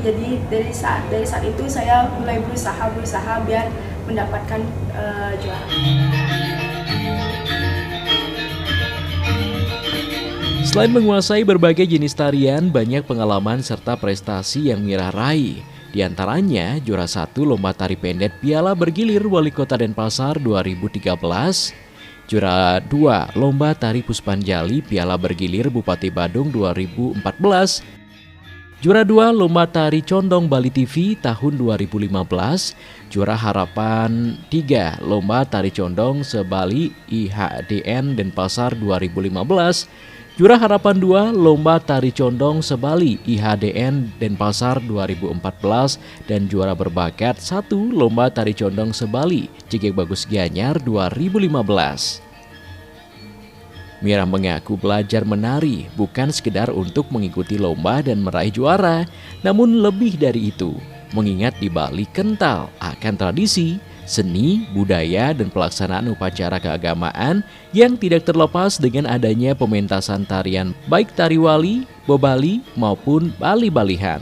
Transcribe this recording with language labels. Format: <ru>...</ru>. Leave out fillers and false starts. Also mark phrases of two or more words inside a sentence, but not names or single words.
<id>Jadi dari saat itu saya mulai berusaha biar mendapatkan juara. Selain menguasai berbagai jenis tarian, banyak pengalaman serta prestasi yang Mira raih. Di antaranya, juara 1 Lomba Tari Pendek Piala Bergilir Wali Kota Denpasar 2013, juara 2 Lomba Tari Puspanjali Piala Bergilir Bupati Badung 2014, juara 2 Lomba Tari Condong Bali TV tahun 2015, juara harapan 3 Lomba Tari Condong Sebali IHDN Denpasar 2015, juara harapan 2 Lomba Tari Condong Sebali IHDN Denpasar 2014, dan juara berbakat 1 Lomba Tari Condong Sebali Cigek Bagus Gianyar 2015. Mira mengaku belajar menari bukan sekedar untuk mengikuti lomba dan meraih juara, namun lebih dari itu, mengingat di Bali kental akan tradisi, seni, budaya, dan pelaksanaan upacara keagamaan yang tidak terlepas dengan adanya pementasan tarian baik tari wali, bobali, maupun bali-balihan.</id>